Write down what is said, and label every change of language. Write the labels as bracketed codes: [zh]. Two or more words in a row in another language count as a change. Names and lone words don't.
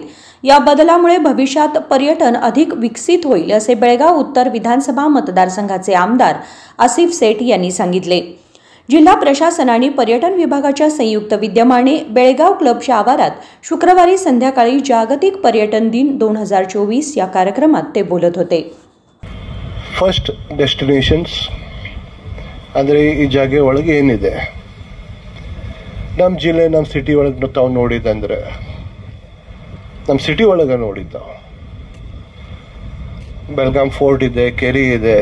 [mr] या बदलामुळे भविष्यात पर्यटन अधिक विकसित होईल असे बेळगाव उत्तर विधानसभा मतदारसंघाचे आमदार आसिफ सेठ यांनी सांगितले। जिल्हा प्रशासन आणि पर्यटन विभागाच्या संयुक्त विद्यमाने बेळगाव क्लबच्या आवारात शुक्रवारी संध्याकाळी जागतिक पर्यटन दिन 2024 या कार्यक्रमात ते बोलत होते। [en] first destinations [kn] ಅಂದರೆ ಈ ಜಾಗ ಒಳಗೆ ಏನಿದೆ ನಮ್ಮ ಜಿಲ್ಲೆ ನಮ್ಮ ಸಿಟಿ ಒಳಗೆ ತಾವು ನೋಡಿದಂದ್ರೆ ನಮ್ಮ ಸಿಟಿ ಒಳಗೆ ನೋಡಿದ್ದು ಬೆಳಗಾಂ ಫೋರ್ಟ್ ಇದೆ, ಕೆರಿ ಇದೆ।